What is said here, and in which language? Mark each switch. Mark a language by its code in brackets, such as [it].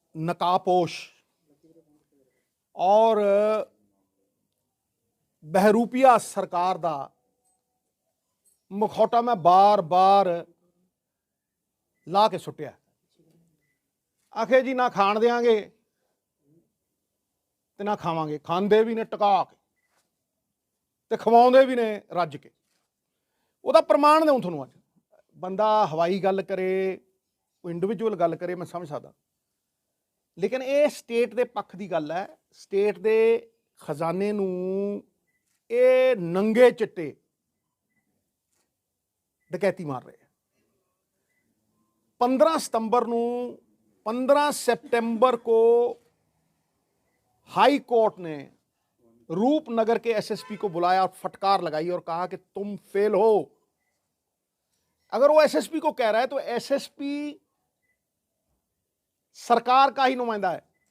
[pa] नकाबपोश और बहरूपिया सरकार दा मुखौटा मैं बार बार ला के सुटिया। आखे जी ना खाण देंगे ते ना खावांगे, खांदे भी ने टका के ते खवाउंदे भी ने रज के। ਉਹਦਾ प्रमाण दूँ ਤੁਹਾਨੂੰ। ਅੱਜ ਬੰਦਾ ਹਵਾਈ ਗੱਲ ਕਰੇ, ਕੋਈ ਇੰਡੀਵਿਜੂਅਲ ਗੱਲ ਕਰੇ, ਮੈਂ ਸਮਝ ਸਕਦਾ, ਲੇਕਿਨ ਇਹ ਸਟੇਟ ਦੇ ਪੱਖ ਦੀ ਗੱਲ ਹੈ। ਸਟੇਟ ਦੇ ਖਜ਼ਾਨੇ ਨੂੰ ਇਹ ਨੰਗੇ ਚਿੱਟੇ ਡਕੈਤੀ ਮਾਰ ਰਹੇ। [hi] 15 सितंबर ਨੂੰ 15 सितंबर को हाई कोर्ट ने रूपनगर के एसएसपी को बुलाया और फटकार लगाई और कहा कि तुम फेल हो। अगर वो एसएसपी को कह रहा है तो एसएसपी सरकार का ही नुमाइंदा है।